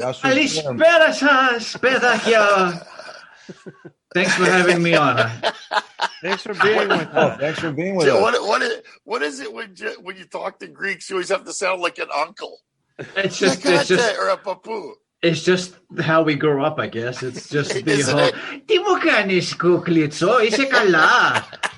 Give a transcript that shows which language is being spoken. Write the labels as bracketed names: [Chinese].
[Greek] Καλησπέρα σας, παιδάκια. [English] Thanks for having me on. Thanks for being with us. Thanks for being with us. What is it when you talk to Greeks, you always have to sound like an uncle? It's just or a papu. It's just how we grew up, I guess. It's just the whole. [Greek] Τι μου κάνεις, κουκλιτσό, είσαι καλά.